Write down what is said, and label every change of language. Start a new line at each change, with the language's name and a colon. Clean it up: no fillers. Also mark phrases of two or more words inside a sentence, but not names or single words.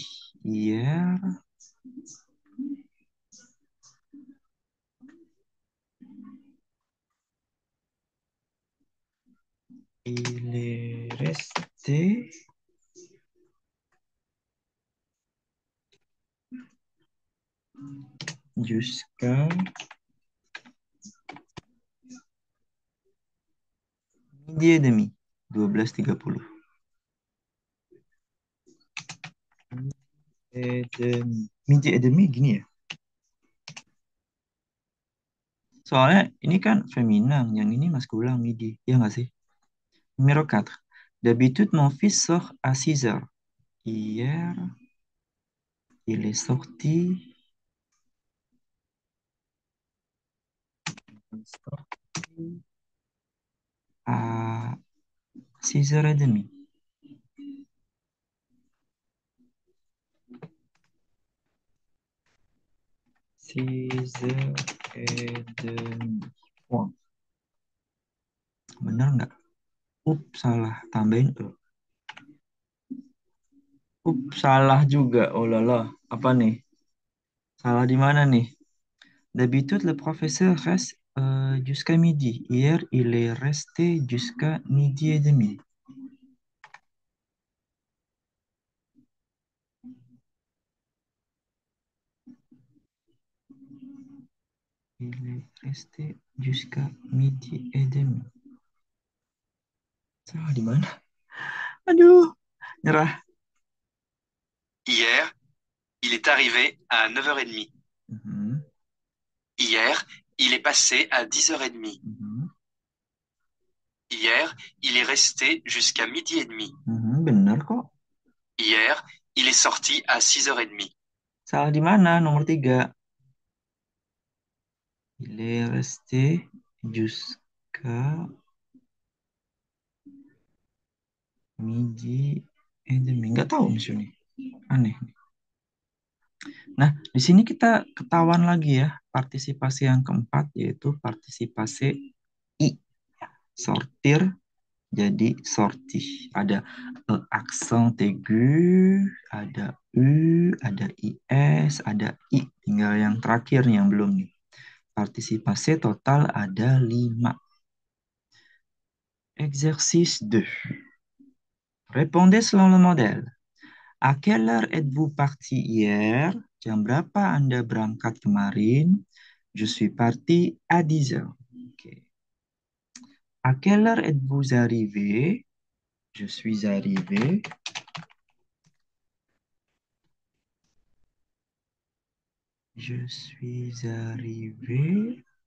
French: Hier, il est resté jusqu'à midi et demi. 12.30. Midi et demi
Indonesian: gini ya. Soalnya ini kan feminin, yang ini maskulin midi. Ya nggak sih?
French: Numéro 4. D'habitude, mon fils sort à 6h. Hier, il est sorti à 6h30. 6h30.
Indonesian: Wah, bener nggak? Salah. Tambahin. Salah juga. Oh lala. Apa nih? Salah di mana nih?
French: D'habitude, le professeur reste jusqu'à midi. Hier, il est resté jusqu'à midi et demi. Il est resté jusqu'à midi et demi.
Indonesian: Salah di mana? Aduh, nyerah.
French: Hier, il est arrivé à 9h30. Mhm, Hier, il est passé à 10h30. mhm, Hier, il est resté jusqu'à midi et demi.
Indonesian: bener kok.
French: Hier, il est sorti à 6h30.
Indonesian: Salah di mana? Nomor 3.
French: Il est resté jusqu'à midi et demi.
Indonesian: Nggak tahu misalnya. Aneh. Nah, di sini kita ketahuan lagi ya partisipasi yang keempat yaitu partisipasi I. Sortir jadi sorti. Ada aksen aigu, ada U, ada IS, ada I. Tinggal yang terakhir nih yang belum nih. Partisipasi total ada 5.
French: Exercice 2. Répondez selon le modèle. À quelle heure êtes-vous parti hier?
Indonesian: Jam berapa Anda berangkat kemarin?
French: Je suis parti à 10h. Okay. À quelle heure êtes-vous arrivé? Je suis arrivé. Je suis arrivé.